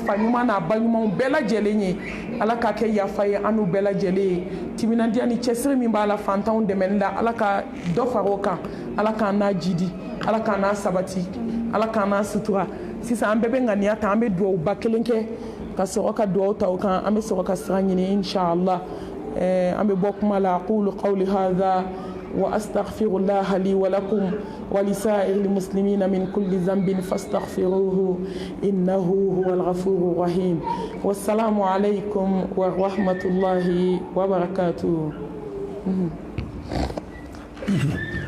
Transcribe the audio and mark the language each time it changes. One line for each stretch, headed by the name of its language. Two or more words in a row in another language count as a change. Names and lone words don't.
Bambara: fa ɲuman n'a ba ɲumanw bɛɛ lajɛlen ye ala k'a kɛ yafa ye an n'u bɛɛ lajɛlen ye timinandiya ni cɛsiri min b'a la fantanw dɛmɛni la ala ka dɔ fara o kan ala k'an n'a jidi ala k'an n'a sabati ala k'an n'a sutura sisan an bɛɛ bɛ ŋaniya ta an bɛ duwawuba kelen kɛ ka sɔrɔ ka duwawu ta o kan an bɛ sɔrɔ ka sira ɲini inshallah an bɛ bɔ kuma la
Arabic: أقول قولي هذا وأستغفر الله لي ولكم ولسائر المسلمين من كل ذنب فاستغفروه إنه هو الغفور الرحيم والسلام عليكم ورحمة الله وبركاته